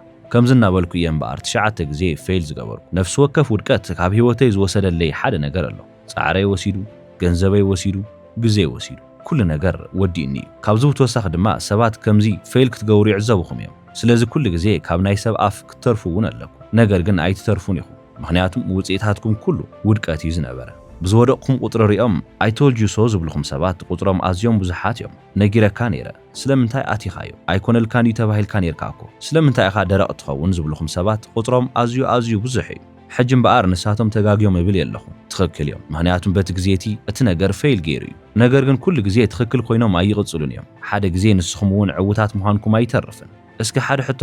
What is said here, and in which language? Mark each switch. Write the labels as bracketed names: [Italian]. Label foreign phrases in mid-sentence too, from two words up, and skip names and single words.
[Tigrinya] ከምዝና በልኩ እምበኣር ትሽዓተ ግዜ ፌል ዝገበርኩ ነፍሲ ወከፍ ውድቀት ካብ ህይወተይ ዝወሰደለይ ሓደ ነገር ኣሎ ጻዕረይ ወሲዱ ገንዘበይ ወሲዱ ግዜ ወሲዱ ኩሉ ነገር ወዲእኒ ካብዚ ብተወሳኺ ድማ ሰባት ከምዚ ፌል ክትገብሩ ይዕዘቡኹም እዮም ስለዚ ኩሉ ግዜ ካብ ናይ ሰብ ኣፍ ክትተርፉ እውን ኣለኩም ነገር ግን ኣይትተርፉን ኢኹም ምክንያቱም ውጽኢታትኩም ኩሉ ውድቀት እዩ ዝነበረ ብዝወደቕኩም ቁጥሪ ሪኦም [English] I told you so [Tigrinya] ዝብልኹም ሰባት ቁጥሮም ኣዝዮም ብዙሓት እዮም ነጊረካ ነይረ ስለምንታይ ኣቲኻዮ ኣይኮነልካን እዩ ተባሂልካ ነርካ እኮ ስለምንታይ ኢኻ ደረቕ ትኸውን ዝብልኹም ሰባት ቁጥሮም ኣዝዩ ብዙሕ እዩ ሕጂ እምበኣር ንሳቶም ተጋግዮም ይብል የለኹም ትኽክል እዮም ምክንያቱም በቲ ግዜቲ እቲ ነገር ፌል ገይሩ እዩ ነገር ግን ኩሉ ግዜ ትኽክል ኮይኖም ኣይቕጽሉን እዮም ሓደ ግዜ ንስኹም እውን ዕውታት ምዃንኩም ኣይተርፍን እስኪ ሓደ ሕቶ